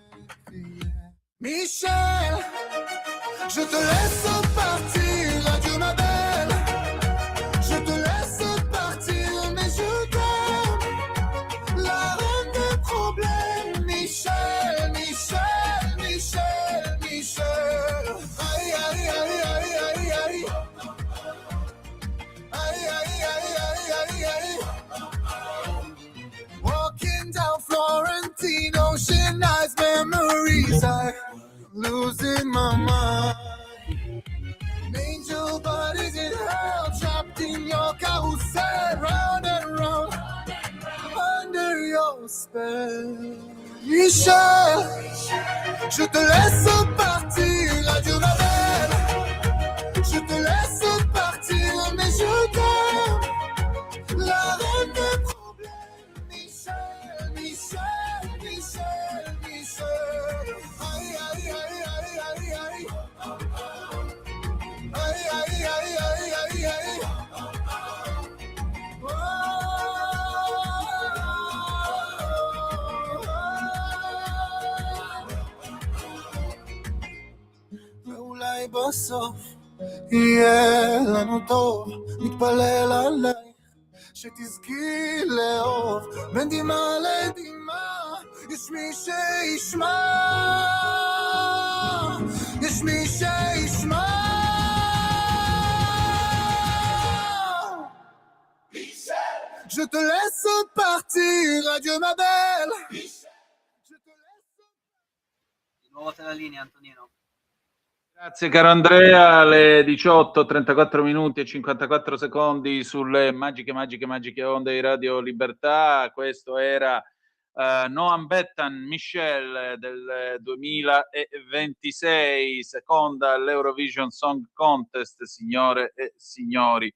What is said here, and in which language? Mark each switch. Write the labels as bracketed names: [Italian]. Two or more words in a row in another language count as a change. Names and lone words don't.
[French] Michel, je te laisse partir, adieu ma belle, je te laisse partir, mais je t'aime, la reine des problèmes. Michel, Michel, Michel, Michel. Aïe, aïe, aïe, aïe, aïe, aïe. Aïe, aïe, aïe, aïe, aïe, aïe. [English] Walking down Florentino, ocean eyes, memories, I'm losing my mind. Angel bodies in hell, trapped in your carousel, round and round, under your spell. [French] Michel, je te laisse partir, adieu ma belle, je te laisse partir, mais je t'aime, la reine des problèmes. Michel, Michel, Michel, Michel. Aïe, aïe, aïe, aïe, aïe, aïe. Aïe, aïe, aïe, aïe, aïe, aïe. [Hebrew] ואולי בסוף יהיה לנו טוב, נתפלל עלייך שתזכי לאהוב, בין דמעה לדמעה יש מי שישמע, יש מי שישמע. [French] Je te laisse partir, adieu ma belle. [Italian] Di nuovo a te la linea, Antonino. Grazie caro Andrea, alle 18, 34 minuti e 54 secondi sulle magiche onde di Radio Libertà. Questo era Noam Bettan, Michel del 2026, seconda all'Eurovision Song Contest, signore e signori.